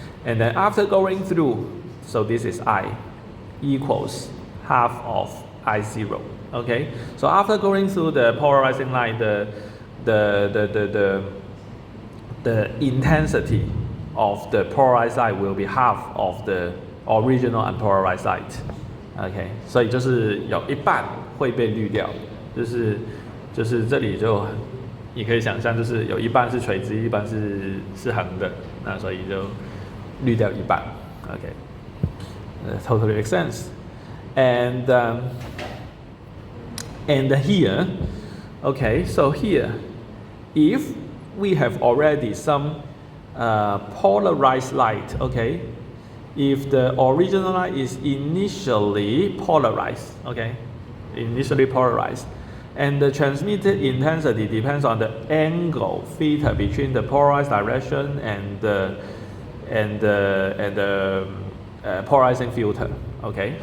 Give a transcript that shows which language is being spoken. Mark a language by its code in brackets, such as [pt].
[en] And then after going through, so this is I equals half of I0, okay? So after going through the polarizing line, the intensity of the polarized light will be half of the original unpolarized light, okay? [zh] 所以就是有一半会被滤掉，就是这里就你可以想象，就是有一半是垂直，一半是横的，那所以就滤掉一半 ，okay? [en] Totally makes sense. And here, okay, so here, if we have already some polarized light, okay, if the original light is initially polarized, okay, and the transmitted intensity depends on the angle theta between the polarized direction and the polarizing filter, okay?